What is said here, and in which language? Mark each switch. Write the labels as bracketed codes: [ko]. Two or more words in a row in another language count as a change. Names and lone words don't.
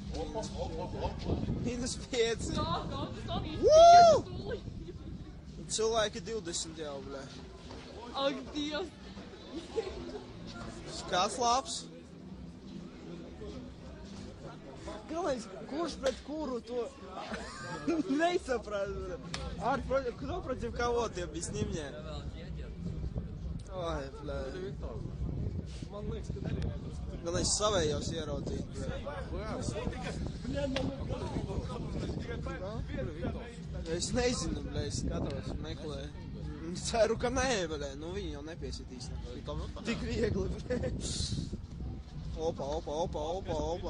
[lv] -5. Woo! Cilvēki 20 jau, blē. Ak, Dievs! Kāds labs? Galvenais, kurš pret kuru to nesaprāt? [ru] Кто против кого ты, объясни мне? Ой, бля. [lv] Man liekas, ka arī Galvenais savējos ieraudzīt, blē. Es nezinu, blē, es skatos, meklēju. Ceru, ka nē, blē, nu viņi jau nepiesitīs. Tik viegli, blē. Opa.